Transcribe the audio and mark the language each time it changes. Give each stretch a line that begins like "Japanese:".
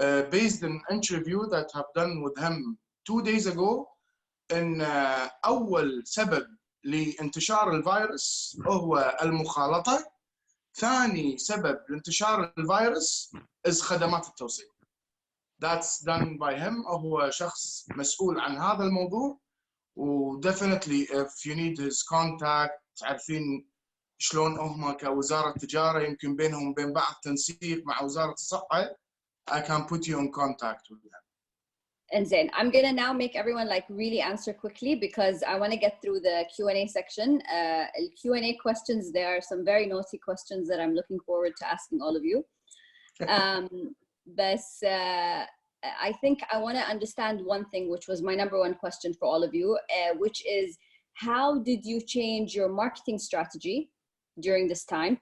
English: Based on interview that have done with him 2 days ago,
Arabic: إن أول سبب لانتشار الفيروس هو المخالطة. ثاني سبب لانتشار الفيروس is خدمات التوصيل.
English: That's done by him.
Arabic: هو شخص مسؤول عن هذا الموضوع. و
English: definitely if you need his contact
Arabic: تعرفين شلون هم كوزارة تجارة يمكن بينهم وبين بعض تنسيق مع وزارة الصحة.
English: I can put you in contact with them. And Zain, I'm gonna now make everyone like really answer quickly because I want to get through the Q&A section. Q&A questions, there are some very naughty questions that I'm looking forward to asking all of you. But I think I want to understand one thing, which was my number one question for all of you, which is how did you change your marketing strategy during this time?